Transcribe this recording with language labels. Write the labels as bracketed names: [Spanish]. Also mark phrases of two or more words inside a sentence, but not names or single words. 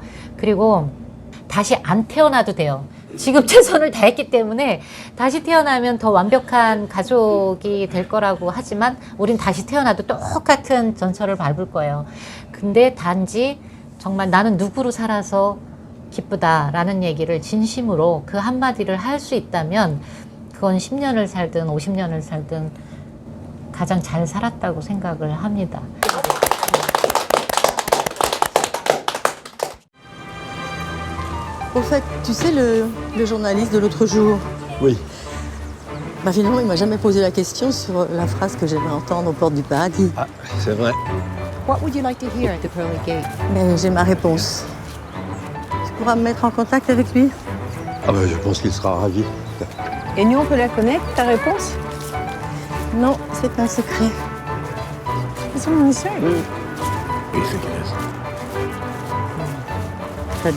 [Korean] 그리고 다시 안 태어나도 돼요. 지금 최선을 다했기 때문에 다시 태어나면 더 완벽한 가족이 될 거라고 하지만 우린 다시 태어나도 똑같은 전철을 밟을 거예요. 근데 단지 정말 나는 누구로 살아서 기쁘다라는 얘기를 진심으로 그 한마디를 할 수 있다면 그건 10년을 살든 50년을 살든 가장 잘 살았다고 생각을 합니다. [French] Au fait, tu sais le journaliste de l'autre jour? Oui. Bah finalement, il m'a jamais posé la question sur la phrase que j'aimais entendre aux portes du paradis. Ah, c'est vrai. [English] What would you like to hear at the pearly gate? [French] Mais j'ai ma réponse. Tu pourras me mettre en contact avec lui? Ah ben, je pense qu'il sera ravi. Et nous, on peut la connaître, ta réponse? Non, c'est un secret. C'est mon mission. Il fait qu'il laisse. J'adore les hivers parisiens.